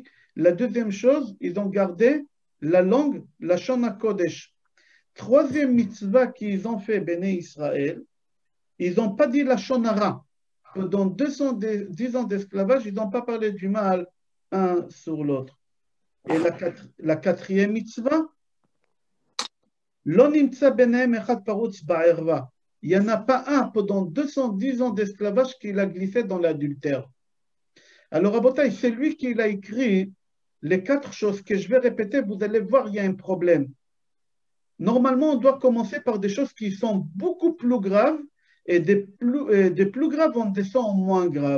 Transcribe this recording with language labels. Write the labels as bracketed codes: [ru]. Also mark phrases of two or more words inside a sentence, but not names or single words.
[fr] La deuxième chose, ils ont gardé la langue, la [he] לשון קודש. [fr] Troisième mitzvah qu'ils ont fait Béné Israël, ils n'ont pas dit la Shonara. Pendant 210 ans d'esclavage, ils n'ont pas parlé du mal un sur l'autre. Et la quatrième mitzvah, [he] לא נמצא ביניהם אחד פרוץ בערוה. [fr] Il n'y en a pas un pendant 210 ans d'esclavage qui a glissé dans l'adultère. Alors, Rabotai, c'est lui qui a écrit les 4 choses que je vais répéter, vous allez voir, il y a un problème. Normalement, on doit commencer par des choses qui sont beaucoup plus graves et des plus graves, on descend en moins graves.